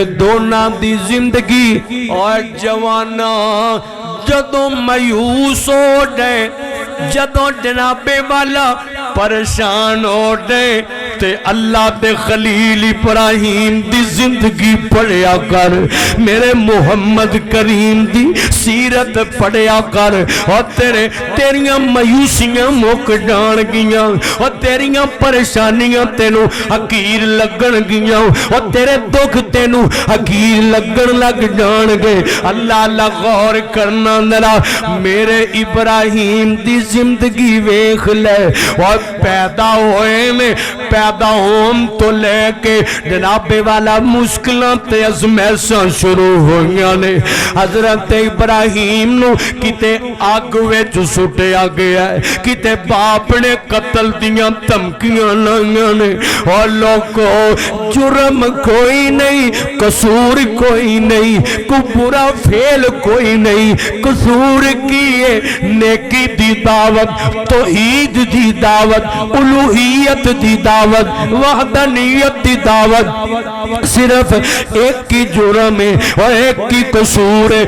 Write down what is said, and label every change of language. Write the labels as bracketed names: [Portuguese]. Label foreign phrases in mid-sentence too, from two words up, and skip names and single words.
[Punjabi] دونوں دی زندگی اور جوانا جدوں مایوس ہو گئے جدوں جناب والا پریشان ہو گئے تے اللہ دے خلیل ابراہیم دی زندگی پڑھیا کر، میرے محمد کریم دی سیرت پڑھیا کر، اور تیریاں مایوسیاں مک جان گیاں، اور تیریاں پریشانیاں تینوں حقیر لگن گیاں، اور تیرے دکھ تینوں حقیر لگن لگ جان گے۔ اللہ اللہ غور کرنا ذرا، میرے ابراہیم دی زندگی ویکھ لے، اور پیدا ہوئے میں پیدا ہوم تو لے کے جناب والا مشکلاں تے ازمائشاں شروع ہوئیاں نے۔ حضرت ابراہیم نو کتے آگ وچ سٹیا گیا ہے، کتے باپ نے قتل دیاں دھمکیاں لائیاں نے، اور لوگو جرم کوئی نہیں، قصور کوئی نہیں، کوئی برا فعل کوئی نہیں، قصور کیے نیکی دی دعوت، توحید دی دعوت، الوہیت دی دعوت، وحدانیت دی دعوت، صرف ایک کی جرم ہے اور ایک کی قصور ہے۔